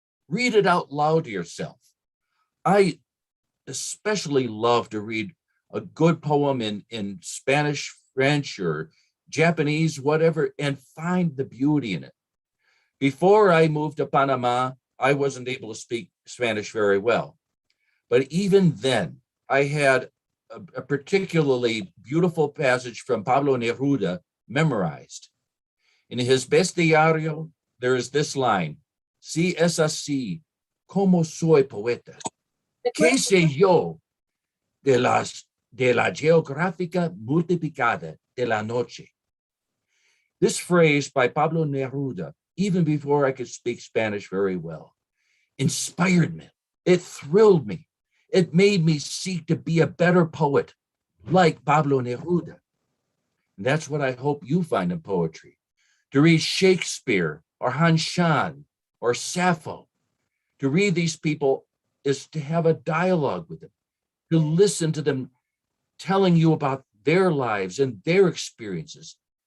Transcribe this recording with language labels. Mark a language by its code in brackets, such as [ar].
[en] Read it out loud to yourself. I especially love to read a good poem in Spanish, French, or Japanese, whatever, and find the beauty in it. Before I moved to Panama, I wasn't able to speak Spanish very well. But even then, I had a particularly beautiful passage from Pablo Neruda memorized. In his Bestiario, there is this line: [es] Si es así, como soy poeta, ¿qué sé yo de la geográfica multiplicada de la noche? [en] This phrase by Pablo Neruda, even before I could speak Spanish very well, inspired me. It thrilled me. It made me seek to be a better poet like Pablo Neruda. And that's what I hope you find in poetry. To read Shakespeare or Hans Schahn or Sappho, to read these people is to have a dialogue with them, to listen to them telling you about their lives and their experiences.